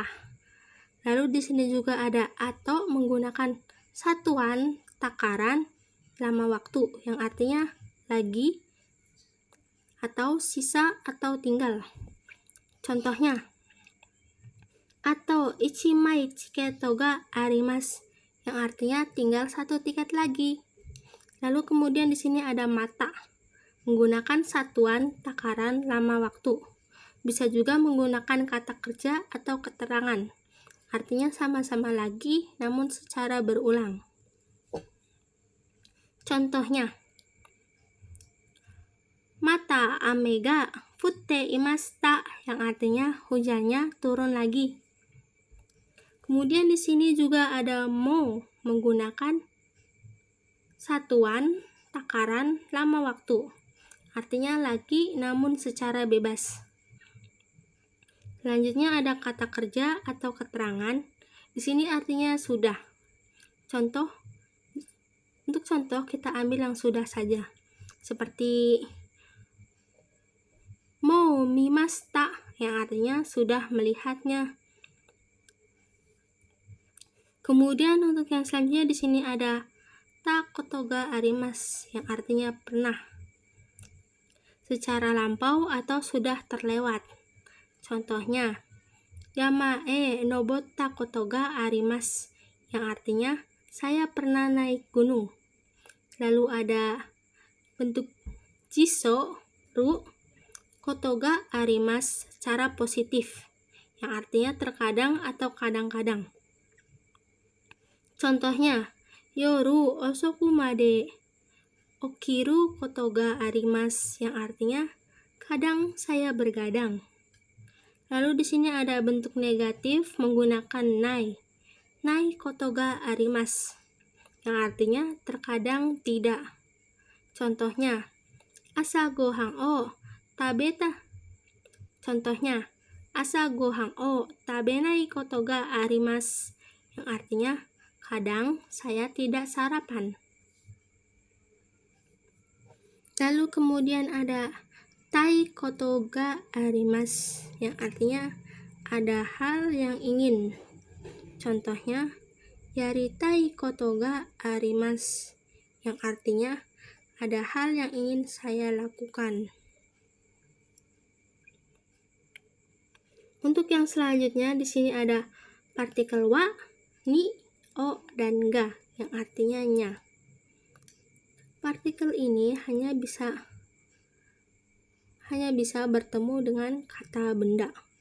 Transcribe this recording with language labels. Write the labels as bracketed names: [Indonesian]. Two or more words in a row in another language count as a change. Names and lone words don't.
[Indonesian] Lalu di sini juga ada atau menggunakan satuan takaran lama waktu yang artinya lagi atau sisa atau tinggal. Contohnya atau [Japanese] 一枚チケットがあります, [Indonesian] yang artinya tinggal 1 tiket lagi. Lalu kemudian di sini ada mata, menggunakan satuan takaran lama waktu. Bisa juga menggunakan kata kerja atau keterangan. Artinya sama-sama lagi namun secara berulang. [Japanese] Contohnya, また雨が降っていました, [Indonesian] yang artinya hujannya turun lagi. Kemudian di sini juga ada mo, menggunakan satuan takaran lama waktu, artinya lagi namun secara bebas. Selanjutnya ada kata kerja atau keterangan. Di sini artinya sudah. Untuk contoh kita ambil yang sudah saja. Seperti [Japanese] もう見ました, [Indonesian] yang artinya sudah melihatnya. Kemudian untuk yang selanjutnya di sini ada [Japanese] ことがあります, [Indonesian] yang artinya pernah, secara lampau atau sudah terlewat. [Japanese] Contohnya, 山へ登ったことがあります, [Indonesian] yang artinya saya pernah naik gunung. Lalu ada bentuk [Japanese] 辞書ることがあります [Indonesian] secara positif, yang artinya terkadang atau kadang-kadang. Contohnya, [Japanese] 夜遅くまで起きることがあります, [Indonesian] yang artinya kadang saya bergadang. Lalu di sini ada bentuk negatif menggunakan nai, [Japanese] ないことがあります, [Indonesian] yang artinya terkadang tidak. [Japanese] Contohnya, 朝ご飯を食べた. Contohnya, 朝ご飯を食べないことがあります, [Indonesian] yang artinya kadang saya tidak sarapan. Lalu kemudian ada [Japanese] たいことがあります, [Indonesian] yang artinya ada hal yang ingin. Contohnya, [Japanese] やりたいことがあります, [Indonesian] yang artinya ada hal yang ingin saya lakukan. Untuk yang selanjutnya di sini ada partikel wa, ni, o, dan ga, yang artinya nya. Partikel ini hanya bisa bertemu dengan kata benda.